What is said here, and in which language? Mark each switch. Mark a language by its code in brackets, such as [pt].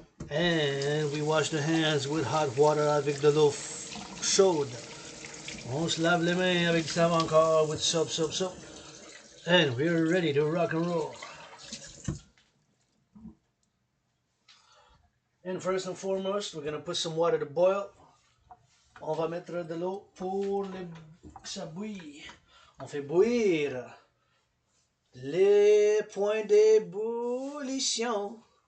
[en] And we wash the hands with hot water [fr] avec de l'eau chaude. On se lave les mains avec du savon encore [en] with soap. And we're ready to rock and roll. And first and foremost, we're going to put some water to boil. [fr] On va mettre de l'eau pour que ça bouille. On fait bouillir les points d'ébullition.